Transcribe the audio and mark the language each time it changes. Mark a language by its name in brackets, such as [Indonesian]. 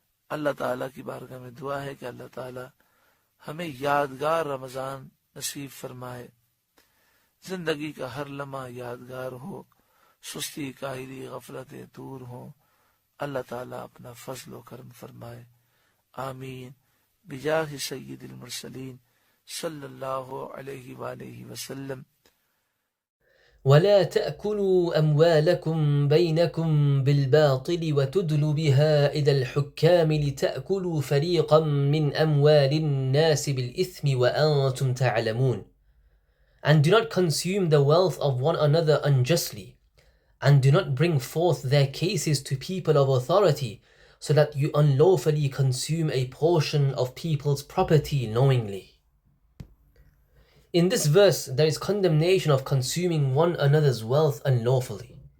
[Urdu] اللہ تعالیٰ کی بارگاہ میں دعا ہے کہ اللہ تعالیٰ ہمیں یادگار رمضان نصیب فرمائے، زندگی کا ہر لمحہ یادگار ہو، سستی، کاہلی، غفلتیں دور ہوں. اللہ تعالیٰ اپنا فضل و کرم فرمائے. آمین بجاہ سید المرسلین صلی اللہ علیہ وآلہ وسلم. [Arabic] ولا تأكلوا أموالكم بينكم بالباطل وتدلوا بها إلى الحكام لتأكلوا فريقا من أموال الناس بالإثم وأنتم تعلمون. [English] And do not consume the wealth of one another unjustly, and do not bring forth their cases to people of authority, so that you unlawfully consume a portion of people's property knowingly. In this verse, there is condemnation of consuming one another's wealth unlawfully.